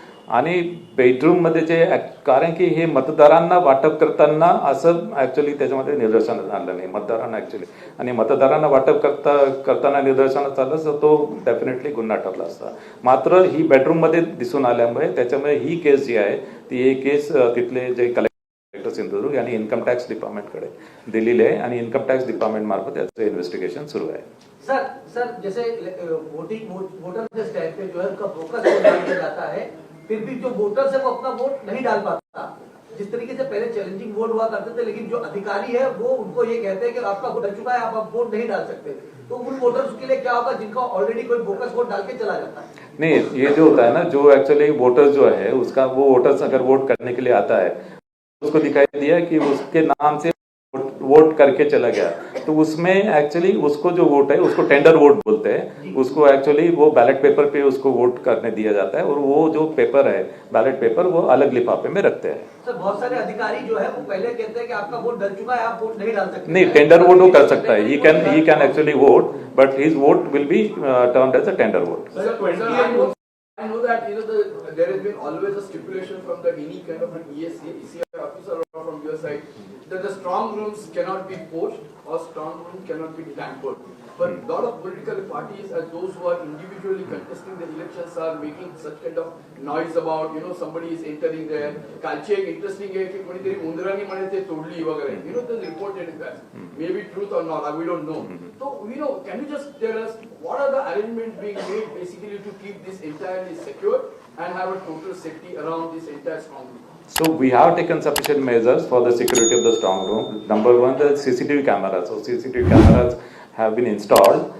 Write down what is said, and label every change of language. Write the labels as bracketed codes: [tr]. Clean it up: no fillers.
[mr] आणि बेडरूम मध्ये जे, कारण की हे मतदारांना वाटप करताना असं ऍक्च्युअली त्याच्यामध्ये निदर्शनास आलं नाही मतदारांना ऍक्च्युअली, आणि मतदारांना वाटप करताना निदर्शनास आलं तर तो डेफिनेटली गुन्हा ठरला असता. मात्र ही बेडरूम मध्ये दिसून आल्यामुळे त्याच्यामुळे ही केस जी आहे ती एक केस तिथले जे कलेक्टर सिंधुदुर्ग यांनी इन्कम टॅक्स डिपार्टमेंटकडे दिलेली आहे, आणि इन्कम टॅक्स डिपार्टमेंट मार्फत याचं इन्व्हेस्टिगेशन सुरू आहे. [hi] सर जैसे वोटर लिस्ट है पे जो है उनका फोकस डाल दिया जाता है, फिर भी जो वोटर्स है वो अपना वोट नहीं डाल पाता. जिस तरीके से पहले चैलेंजिंग वोट हुआ करते थे, लेकिन जो अधिकारी है वो उनको ये कहते हैं कि आपका वोट डल चुका है, आप वोट नहीं डाल सकते. तो उन वोटर्स के लिए क्या होगा जिनका ऑलरेडी कोई फोकस वोट डाल के चला जाता है? नहीं, ये जो होता है ना, जो एक्चुअली वोटर जो है उसका, वो वोटर्स अगर वोट करने के लिए आता है, उसको दिखाई दिया कि उसके नाम से वोट करके चला गया, तो उसमें एक्चुअली उसको जो वोट है उसको टेंडर वोट बोलते हैं. उसको एक्चुअली वो बैलेट पेपर पे उसको वोट करने दिया जाता है, और वो जो पेपर है बैलेट पेपर वो अलग लिफाफे में रखते हैं. सर बहुत सारे अधिकारी जो है वो पहले कहते हैं कि आपका वोट डल चुका है, आप वोट नहीं डाल सकते. नहीं, टेंडर वोट वो कर सकता है, [en] He can actually vote, but his vote will be termed as a tender vote. I know that there has been always a stipulation from any kind of an ECI officer or from your side that the strong rooms cannot be poached or strong rooms cannot be tampered. But a lot of political parties and those who are individually contesting the elections are making such kind of noise about somebody is entering there. [mr] कालची एक interesting आहे की कोणीतरी उंदरांनी म्हणे ते तोडली वगैरे. [en] The reported is that maybe truth or not, we don't know. So can you just tell us what are the arrangements being made basically to keep this entirely secure and have a total safety around this entire strong room? So we have taken sufficient measures for the security of the strong room. Number one, the CCTV cameras. So CCTV cameras have been installed,